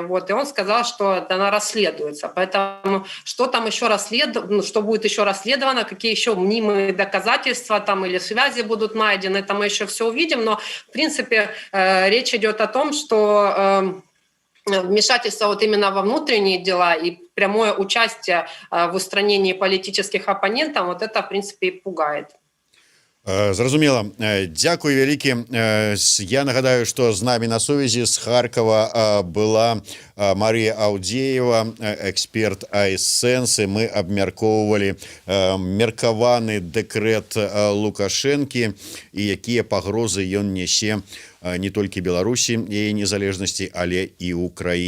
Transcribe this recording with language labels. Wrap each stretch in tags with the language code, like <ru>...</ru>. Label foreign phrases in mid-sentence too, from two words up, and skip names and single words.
<ru>Вот, и он сказал, что она расследуется. Поэтому что там еще что будет еще расследовано, какие еще мнимые доказательства там или связи будут найдены, это мы еще все увидим. Но, в принципе, речь идет о том, что вмешательство вот именно во внутренние дела и прямое участие в устранении политических оппонентов, вот это, в принципе, и пугает.</ru> <be>Зразумела. Дзякуй вялікі. Я нагадаю, што з намі на сувязі з Харкова была Марія Аўдзеева, эксперт iSense. Мы абмяркоўвалі меркаваны дэкрэт Лукашэнкі і якія пагрозы ён нясе не толькі Беларусі, яе незалежнасці, але і Украіне.</be>